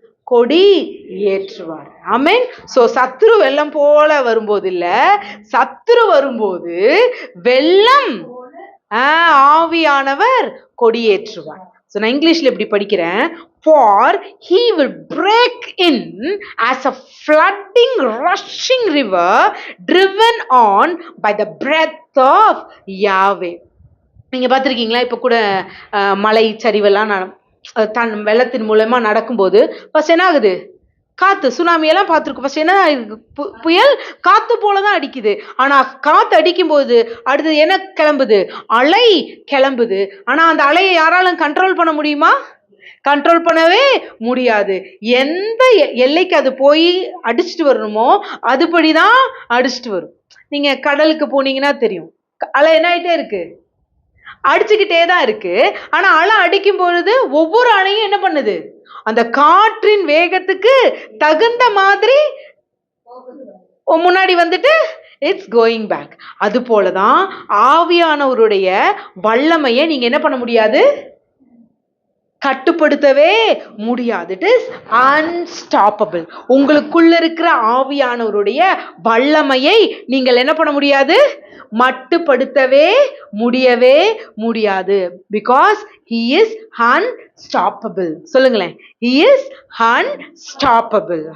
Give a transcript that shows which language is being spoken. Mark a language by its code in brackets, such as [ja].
[ta] கொடி ஏற்றுவார். ஆமென். சோ சத்துரு வெள்ளம் போல வரும்போது இல்ல, சத்துரு வரும்போது வெள்ளம் ஆவியானவர் கொடியேற்றுவார். So, நான் இங்கிலீஷ்ல இப்படி படிக்கிறேன். [en] For he will break in as a flooding rushing river driven on by the breath of Yahweh. [ta] நீங்க பார்த்திருக்கீங்களா? இப்ப கூட மலை சரிவெல்லாம் வெள்ளத்தின் மூலமா நடக்கும்போது ஃபர்ஸ்ட் என்ன ஆகுது? காத்து, சுனாமி எல்லாம் பார்த்துருக்கோம். ஃபர்ஸ்ட் என்ன புயல் காத்து போலதான் அடிக்குது. ஆனா காத்து அடிக்கும் போது அடுத்தது என்ன கிளம்புது? அலை கிளம்புது. ஆனா அந்த அலையை யாராலும் கண்ட்ரோல் பண்ண முடியுமா? கண்ட்ரோல் பண்ணவே முடியாது. எந்த எல்லைக்கு அது போய் அடிச்சுட்டு வரணுமோ அதுபடிதான் அடிச்சுட்டு வரும். நீங்க கடலுக்கு போனீங்கன்னா தெரியும், அலை என்ன ஆயிட்டே இருக்கு? அடிச்சுக்கிட்டே தான் இருக்கு. ஆனா அலை அடிக்கும் பொழுது ஒவ்வொரு அலையும் என்ன பண்ணுது? அந்த காற்றின் வேகத்துக்கு தகுந்த மாதிரி முன்னாடி [en] It's going back. [ta] அது போலதான் ஆவியானவருடைய வல்லமையை நீங்க என்ன பண்ண முடியாது? கட்டுப்படுத்தவே முடியாது. [en] It is unstoppable. [ta] உங்களுக்குள்ள இருக்கிற ஆவியானவருடைய வல்லமையை நீங்கள் என்ன பண்ண முடியாது? மட்டுப்படுத்தவே முடியவே முடியாது. [en] Because he is unstoppable. [ta] சொல்லுங்களேன், [en] he is unstoppable.